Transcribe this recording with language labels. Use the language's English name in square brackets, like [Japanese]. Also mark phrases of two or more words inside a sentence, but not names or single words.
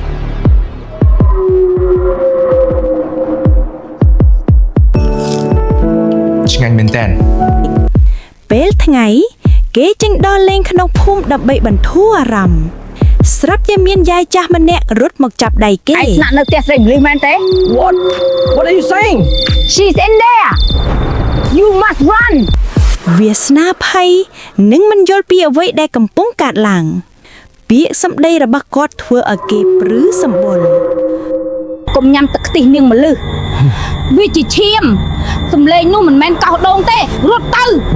[Khmer] ឆ្ងាញ់មែនតើ ពេលថ្ងៃគេចេញដល់លេងក្នុងភូមិដើម្បីបន្ធូរអារម្មណ៍ស្រាប់តែមានយាយចាស់ម្នាក់រត់មកចាប់ដៃគេ ឯងស្នាក់នៅផ្ទះស្រីម្លឹះមែនទេ [English] What are you saying She's in there You must run [Khmer] វាសនាភ័យនិងមិនយល់ពីអ្វីដែលកំពុងកើតឡើងពាក្យសម្ដីរបស់គាត់ធ្វើឲ្យគេព្រឺសម្បុរ កុំញ៉ាំទឹកខ្ទិះនាងម្លឹះវាជាឈាមសំឡេងនោះមិនមែនកោសដូងទេរត់ទៅ